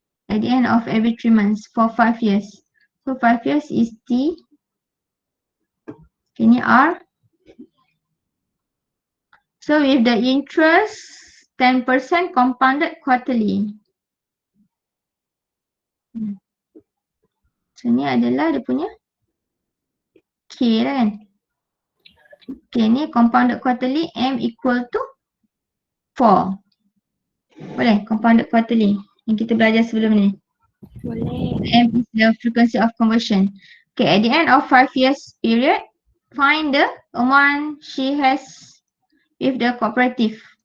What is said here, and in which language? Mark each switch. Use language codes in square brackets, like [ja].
[en] At the end of every 3 months for 5 years. So 5 years is T. [ms] Okay, ni R. [en] So with the interest 10% compounded quarterly. [ms] So ni adalah dia punya K lah kan. [en] K ni compounded quarterly M equal to 4. [ms] Boleh [en] compounded quarterly [ms] yang kita belajar sebelum ni. Boleh. [en] M is the frequency of conversion. Okay, at the end of 5 years period, find the amount she has with the cooperative.